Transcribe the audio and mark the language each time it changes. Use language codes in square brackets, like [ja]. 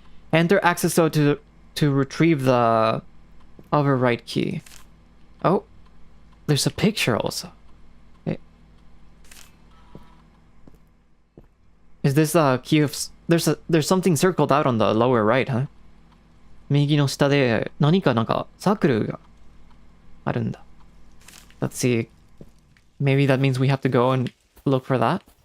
[en] Enter access code to retrieve the override key. Oh, there's a picture also. Is this a key of... There's something circled out on the lower right, huh? [ja] 右の下で何かなんかサークルがあるんだ. [en] Let's see. Maybe that means we have to go and look for that.